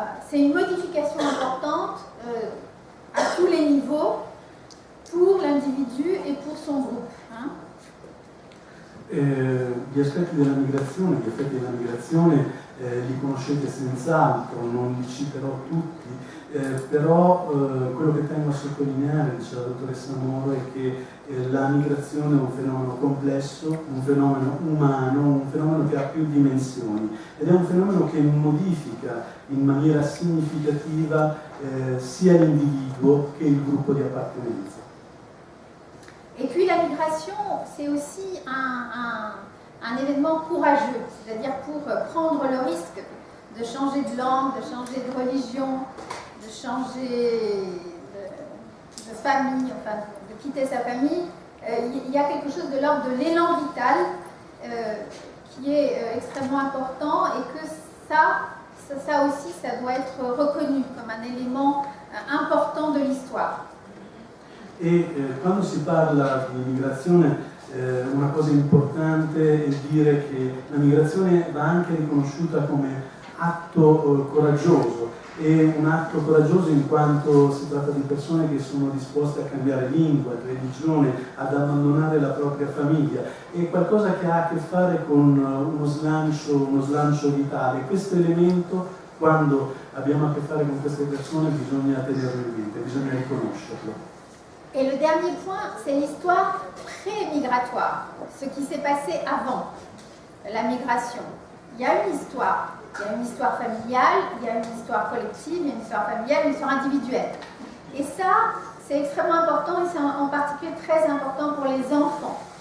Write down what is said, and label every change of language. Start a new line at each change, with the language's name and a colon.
French: c'est une modification importante à tous les niveaux pour l'individu et pour son groupe.
Italian: Gli aspetti della migrazione, gli effetti della migrazione li conoscete senz'altro, non li citerò tutti, però quello che tengo a sottolineare, dice la dottoressa Moro, è che la migrazione è un fenomeno complesso, un fenomeno umano, un fenomeno che ha più dimensioni, ed è un fenomeno che modifica in maniera significativa sia l'individuo che il gruppo di appartenenza.
French: Et puis la migration, c'est aussi un événement courageux, c'est-à-dire pour prendre le risque de changer de langue, de changer de religion, de changer de famille, enfin de quitter sa famille. Il y a quelque chose de l'ordre de l'élan vital qui est extrêmement important, et que ça aussi, ça doit être reconnu comme un élément important de l'histoire.
Italian: E quando si parla di migrazione, una cosa importante è dire che la migrazione va anche riconosciuta come atto coraggioso. È un atto coraggioso in quanto si tratta di persone che sono disposte a cambiare lingua, religione, ad abbandonare la propria famiglia. È qualcosa che ha a che fare con uno slancio vitale. Questo elemento, quando abbiamo a che fare con queste persone, bisogna tenerlo in mente, bisogna riconoscerlo.
French: Et le dernier point, c'est l'histoire pré-migratoire, ce qui s'est passé avant la migration. Il y a une histoire familiale, il y a une histoire collective, il y a une histoire familiale, une histoire individuelle. Et ça, c'est extrêmement important, et c'est en particulier très important pour les enfants.